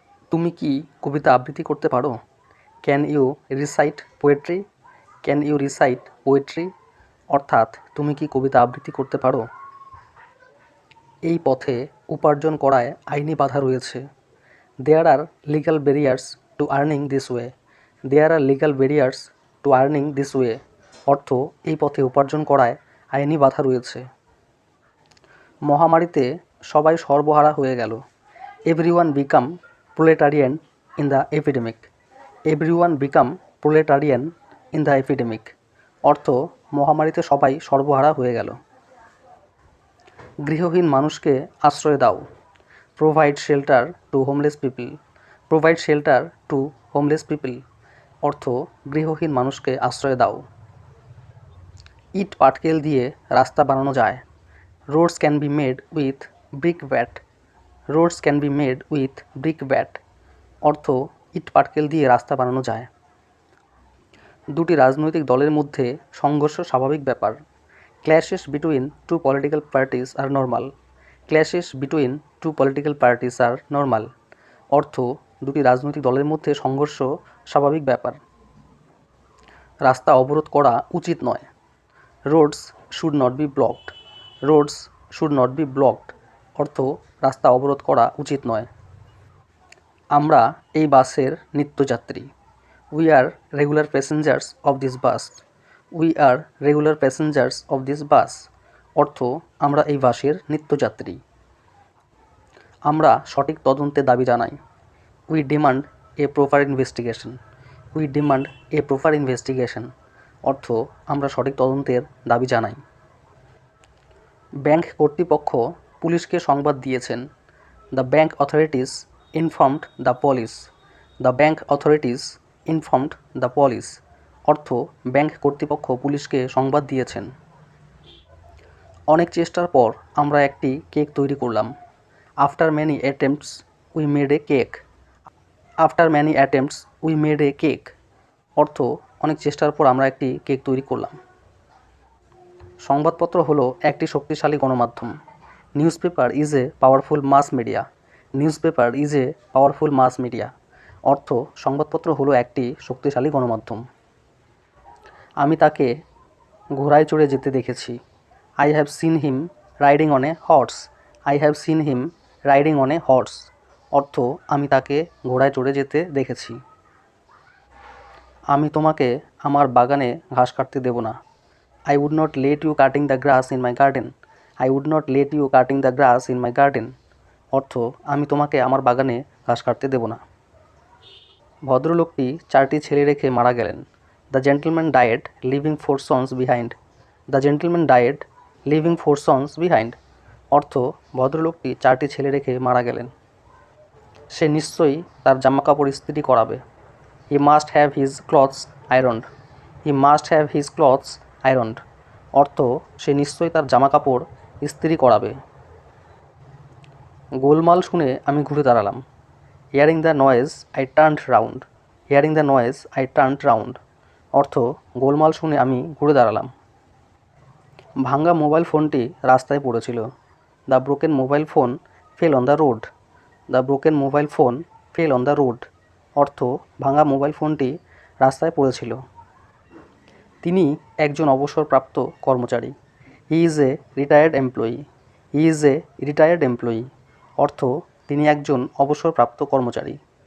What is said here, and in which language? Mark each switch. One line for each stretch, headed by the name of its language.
Bangla: তুমি কি কবিতা আবৃত্তি করতে পারো?
English: Can you recite poetry? Can you recite poetry?
Bangla: অর্থাৎ তুমি কি কবিতা আবৃত্তি করতে পারো? এই পথে উপার্জন করায় আইনি বাধা রয়েছে।
English: There are legal barriers to earning this way. There are legal barriers to earning this way.
Bangla: অর্থ এই পথে উপার্জন করায় আইনি বাধা রয়েছে। মহামারীতে সবাই সর্বহারা হয়ে গেল।
English: Everyone become proletarian in the epidemic. Everyone become proletarian in the epidemic.
Bangla: অর্থ মহামারীতে সবাই সর্বহারা হয়ে গেল। গৃহহীন মানুষকে আশ্রয় দাও।
English: Provide shelter to homeless people. Provide shelter to homeless people.
Bangla: অর্থ গৃহহীন মানুষকে আশ্রয় দাও। ইট পাটকেল দিয়ে রাস্তা বানানো যায়।
English: Roads can be made with brick bat. Roads can be made with brick bat.
Bangla: অর্থ ইট পাটকেল দিয়ে রাস্তা বানানো যায়। দুটি রাজনৈতিক দলের মধ্যে সংঘর্ষ স্বাভাবিক ব্যাপার।
English: Clashes between two political parties are normal. Clashes between two political parties are normal.
Bangla: অর্থ দুটি রাজনৈতিক দলের মধ্যে সংঘর্ষ স্বাভাবিক ব্যাপার। রাস্তা অবরোধ করা উচিত নয়।
English: Roads should not be blocked. Roads should not be blocked.
Bangla: অর্থ রাস্তা অবরোধ করা উচিত নয়। আমরা এই বাসের নিত্যযাত্রী।
English: We are regular passengers of this bus. We are regular passengers of this bus.
Bangla: অর্থ আমরা এই বাসের নিত্যযাত্রী। আমরা সঠিক তদন্তের দাবি জানাই।
English: We demand a proper investigation. We demand a proper investigation.
Bangla: অর্থ আমরা সঠিক তদন্তের দাবি জানাই। ব্যাংক কর্তৃপক্ষ পুলিশকে সংবাদ দিয়েছেন।
English: The bank authorities informed the police. The bank authorities informed the police.
Bangla: অর্থ ব্যাংক কর্তৃপক্ষ পুলিশকে সংবাদ দিয়েছেন। অনেক চেষ্টার পর আমরা একটি কেক তৈরি করলাম।
English: After many attempts we made a cake. After many attempts we made a cake.
Bangla: অর্থ অনেক চেষ্টার পর আমরা একটি কেক তৈরি করলাম। সংবাদপত্র হলো একটি শক্তিশালী গণমাধ্যম।
English: Newspaper is a powerful mass media. Newspaper is a powerful mass media.
Bangla: অর্থ সংবাদপত্র হলো একটি শক্তিশালী গণমাধ্যম। আমি তাকে ঘোড়ায় চড়ে যেতে দেখেছি।
English: I have seen him riding on a horse. I have seen him riding on a horse.
Bangla: অর্থ আমি তাকে ঘোড়ায় চড়ে যেতে দেখেছি। আমি তোমাকে আমার বাগানে ঘাস কাটতে দেব না।
English: I would not let you cutting the grass in my garden. I would not let you cutting the grass in my garden.
Bangla: অর্থ আমি তোমাকে আমার বাগানে ঘাস কাটতে দেব না। ভদ্রলোকটি 4টি ছেলে রেখে মারা গেলেন।
English: The gentleman died leaving 4 sons behind. The gentleman died leaving 4 sons behind.
Bangla: অর্থ ভদ্রলোকটি 4টি ছেলে রেখে মারা গেলেন। সে নিশ্চয়ই তার জামাকাপড় ইস্ত্রি করাবে।
English: He must have his clothes ironed. He must have his clothes ironed.
Bangla: অর্থ সে নিশ্চয়ই তার জামাকাপড় ইস্ত্রি করাবে। গোলমাল শুনে আমি ঘুরে দাঁড়ালাম।
English: Hearing the noise I turned round. Hearing the noise I turned round.
Bangla: অর্থ গোলমাল শুনে আমি ঘুরে দাঁড়ালাম। ভাঙা মোবাইল ফোনটি রাস্তায় পড়েছিল।
English: The broken mobile phone fell on the road. The broken mobile phone fell on the road.
Bangla: অর্থ ভাঙা মোবাইল ফোনটি রাস্তায় পড়েছিল। তিনি একজন অবসরপ্রাপ্ত কর্মচারী।
English: He is a retired employee. He is a retired employee.
Bangla: অর্থ তিনি একজন অবসরপ্রাপ্ত কর্মচারী।